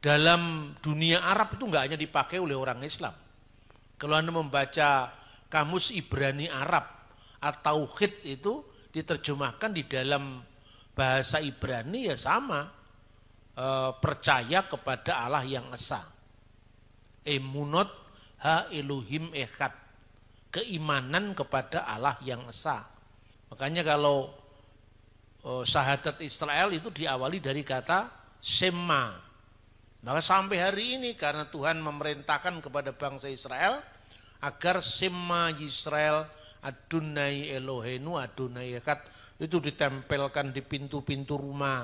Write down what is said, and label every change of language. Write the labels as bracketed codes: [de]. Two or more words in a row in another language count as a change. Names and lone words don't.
[id] dalam dunia Arab itu enggak hanya dipakai oleh orang Islam. Kalau Anda membaca kamus Ibrani Arab atau Tauhid itu diterjemahkan di dalam bahasa Ibrani ya sama, percaya kepada Allah yang esa. [he] אמונות האלוהים אחד, [id] keimanan kepada Allah yang esa. Makanya kalau syahadat Israel itu diawali dari kata Shema. Maka sampai hari ini karena Tuhan memerintahkan kepada bangsa Israel agar [he] שמע ישראל אדוני אלוהינו אדוני אחד [id] itu ditempelkan di pintu-pintu rumah.